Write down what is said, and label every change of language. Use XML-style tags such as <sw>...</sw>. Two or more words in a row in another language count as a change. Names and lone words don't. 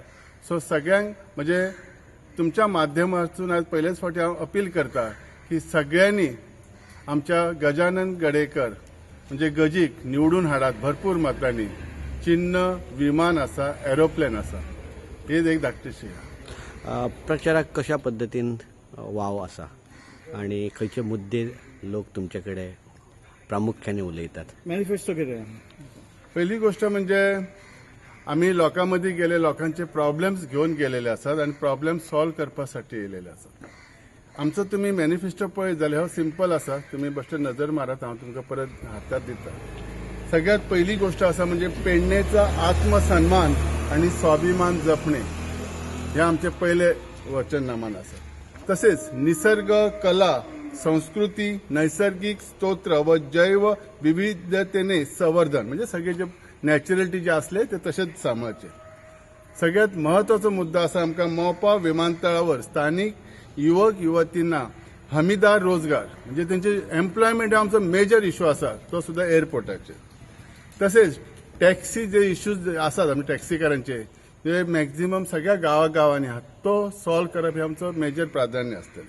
<kok>सो सगळ्यांक म्हणजे तुमच्या माध्यमातून आज पहिलेच फावटी हांव अपील करता की सगळ्यांनी आमच्या गजानन गडेकर म्हणजे गजीक निवडून हाडात भरपूर मतांनी. चिन्ह विमान आसा, एरोप्लेन आसा. हे एक धाकटेशी प्रचाराक कशा पद्दतीन वाव आसा आणि खंयचे मुद्दे लोक तुमच्याकडे प्रामुख्याने उलयतात? मॅनिफेस्टो कितें?</kok> <mr>पहिली गोष्ट म्हणजे आम्ही लोकांमध्ये गेले, लोकांचे प्रॉब्लेम्स घेऊन गेलेले असतात आणि</mr> <en>problem solve</en> <mr>करपासाठी येयलेले असतात.</mr> <kok>आमचो तुम्ही मॅनिफेस्टो पळयत जाल्यार हो सिंपल आसा. तुम्ही बेश्टे नजर मारात, हांव तुमकां परत हातात दिता. सगळ्यात पहिली गोष्ट आसा म्हणजे पेडणेचा आत्मसन्मान आणि स्वाभिमान जपणे हे आमचे पहिले वचननामान आसा.</kok> <mr>तसेच निसर्ग, कला, संस्कृती, नैसर्गिक स्तोत्र व जैव विविधतेने संवर्धन म्हणजे सगळे जे नॅचरलिटी जे असले ते तसेच सांभाळचे.</mr> <kok>सगळ्यात महत्वाचा मुद्दा असा आमकां मोपा विमानतळावर स्थानिक युवक युवतींना हमीदार रोजगार म्हणजे त्यांचे एम्प्लॉयमेंट आमचो</kok> <en>major issue</en> <kok>आसा तो सुद्धा एअरपोर्टाचे. तसेच टॅक्सी जे इश्यूज आसात आमी टॅक्सीकारांचे ते मॅक्झिमम सगळ्या गावागावांनी आहात तो सॉल्व करप हे आमचं मेजर प्राधान्य असतलें.</kok>